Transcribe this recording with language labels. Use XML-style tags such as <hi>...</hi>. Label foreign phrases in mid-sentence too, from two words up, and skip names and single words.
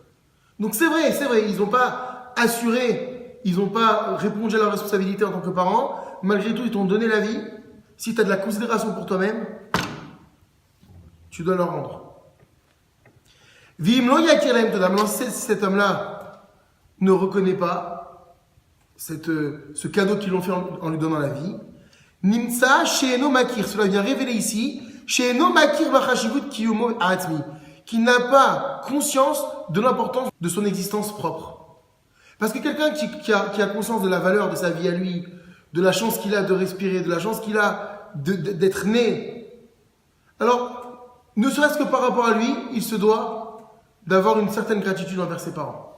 <fr>Donc c'est vrai, ils n'ont pas assuré, ils n'ont pas répondu à leur responsabilité en tant que parents, malgré tout, ils t'ont donné la vie. Si tu as de la considération pour toi-même, tu dois leur rendre. Maintenant, si cet homme-là ne reconnaît pas ce cadeau qu'ils l'ont fait en lui donnant la vie,</fr> <he>נמצא שאינו מכיר,</he> <fr>cela vient révéler ici,</fr> <he>שאינו מכיר בחשיבות קיומו העצמי,</he> <fr>qui n'a pas conscience de l'importance de son existence propre. Parce que quelqu'un qui a conscience de la valeur de sa vie à lui, de la chance qu'il a de respirer, de la chance qu'il a d'être né, alors, ne serait-ce que par rapport à lui, il se doit d'avoir une certaine gratitude envers ses parents.</fr>